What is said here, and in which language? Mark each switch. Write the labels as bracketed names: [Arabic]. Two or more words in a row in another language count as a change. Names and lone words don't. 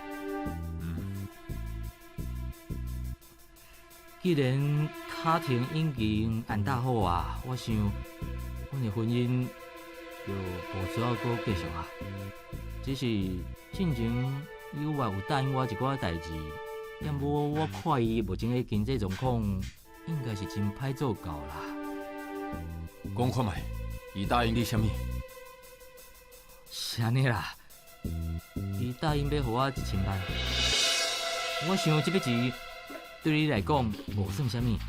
[Min Nan Chinese] 既然卡廷已经安踏好啊，我想阮的婚姻就无需要搁继续啊。只是进前友啊有答应我一寡代志，也无我看伊目前的经济状况，应该是真歹做到啦。讲看卖，伊答应你啥物？是安尼啦，伊答应要互我1000万，我想这笔钱对你来讲无算啥物。